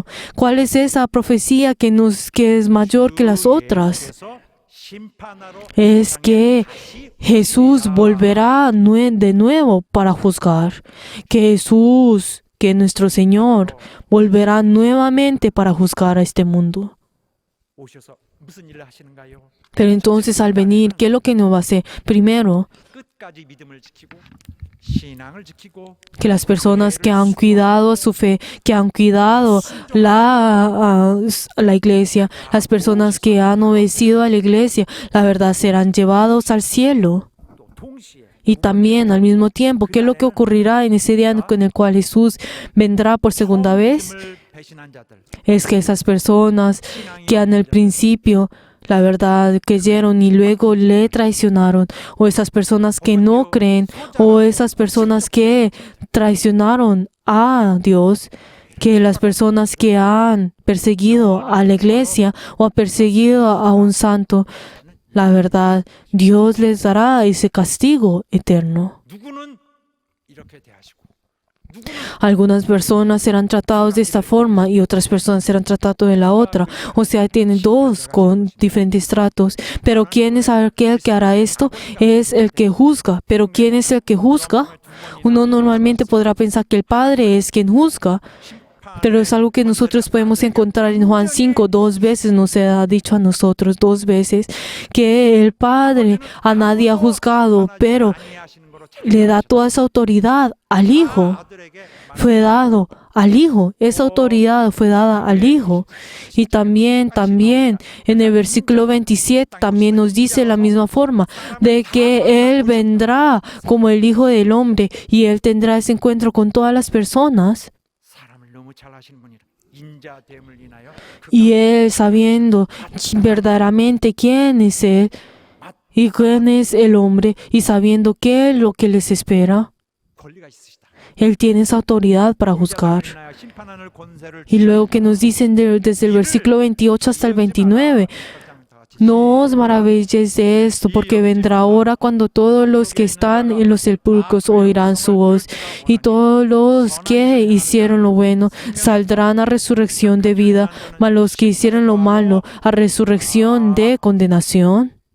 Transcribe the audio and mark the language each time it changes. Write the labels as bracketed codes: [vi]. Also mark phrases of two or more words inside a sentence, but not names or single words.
[es] ¿Cuál es esa profecía que es mayor que las otras? Es que Jesús volverá de nuevo para juzgar, que nuestro Señor volverá nuevamente para juzgar a este mundo. [ko] 오셔서 무슨 일을 하시는가요? [es] Pero entonces al venir, ¿qué es lo que nos va a hacer? Primero, [ko] 끝까지 믿음을 지키고 신앙을 지키고 [es] que las personas que han cuidado su fe, que han cuidado la iglesia, las personas que han obedecido a la iglesia, la verdad serán llevados al cielo. [ko] 또 동시에 [es] Y también al mismo tiempo, ¿qué es lo que ocurrirá en ese día en el cual Jesús vendrá por segunda vez? [ko] 믿음을 배신한 자들 [es] Es que esas personas que en el principio la verdad creyeron y luego le traicionaron, o esas personas que no creen, o esas personas que traicionaron a Dios, que las personas que han perseguido a la iglesia o han perseguido a un santo, la verdad, Dios les dará ese castigo eterno. [ko] 누구는 이렇게 대하시고 [es] Algunas personas serán tratados de esta forma y otras personas serán tratados de la otra. O sea, tienen dos con diferentes tratos. Pero ¿quién es aquel que hará esto? Es el que juzga. Pero ¿quién es el que juzga? Uno normalmente podrá pensar que el Padre es quien juzga. Pero es algo que nosotros podemos encontrar en Juan 5, 2 veces nos ha dicho a nosotros, 2 veces, que el Padre a nadie ha juzgado, pero [ko] 안내하시는 거로 참 [es] le da toda esa autoridad al Hijo. [ko] 아들에게 [es] Fue dado al Hijo, esa autoridad fue dada al Hijo. Y también en el versículo 27 también nos dice la misma forma, de que Él vendrá como el Hijo del Hombre y Él tendrá ese encuentro con todas las personas. [ko] 사람을 너무 잘 아시는 분이라 인자됨을 인하여 [es] Y Él, sabiendo verdaderamente quién es Él y quién es el hombre, y sabiendo qué es lo que les espera, [ko] 권리가 있으시다. [es] Él tiene esa autoridad para juzgar. [ko] 인하여 심판하는 권세를 [es] Y luego que nos dicen desde el versículo 28 hasta el 29, no os maravilléis de esto, porque vendrá hora cuando todos los que están en los sepulcros oirán su voz, y todos los que hicieron lo bueno saldrán a resurrección de vida, mas los que hicieron lo malo a resurrección de condenación.